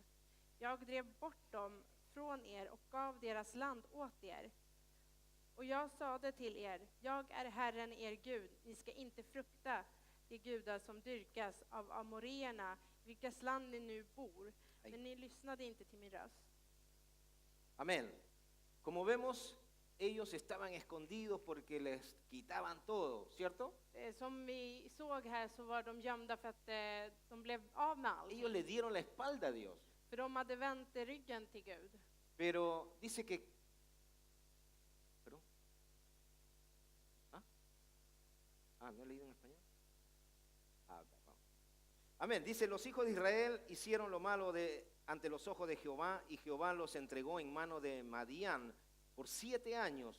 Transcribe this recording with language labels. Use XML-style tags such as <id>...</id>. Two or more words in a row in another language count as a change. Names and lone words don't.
<sv>Jag drev bort dem från er och gav deras land åt er. Och jag sade till er, jag är Herren er Gud, ni ska inte frukta de gudar som dyrkas av amoreerna, vilkas land ni nu bor. Men ni lyssnade inte till min röst.</sv> <es>Amén. Como vemos, ellos estaban escondidos porque les quitaban todo, ¿cierto?</es> <sv>Som vi såg här så var de gömda för att de blev av med allt.</sv> <es>Ellos le dieron la espalda a Dios.</es> <sv>För de hade vänt ryggen till Gud.</sv> <es>Pero dice que... ¿Perdón? ¿No he leído en español? Perdón. Amén. Dice, los hijos de Israel hicieron lo malo ante los ojos de Jehová, y Jehová los entregó en mano de Madián por 7 años.</es>